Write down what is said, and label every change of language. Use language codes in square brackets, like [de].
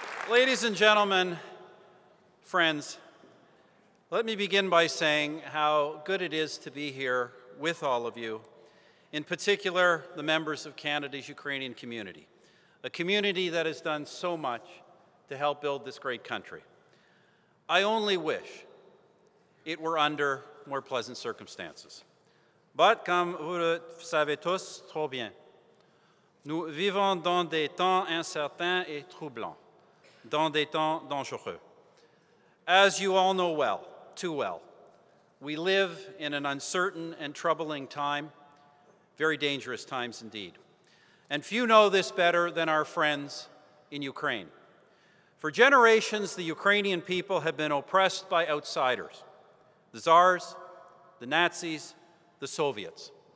[en] Ladies and gentlemen, friends, let me begin by saying how good it is to be here with all of you, in particular the members of Canada's Ukrainian community, a community that has done so much to help build this great country. I only wish it were under more pleasant circumstances. [fr] But comme vous le savez tous trop bien, nous vivons dans des temps incertains et troublants, dans des temps dangereux. [en] As you all know well, too well, we live in an uncertain and troubling time, very dangerous times indeed. And few know this better than our friends in Ukraine. For generations, the Ukrainian people have been oppressed by outsiders, the Tsars, the Nazis, the Soviets.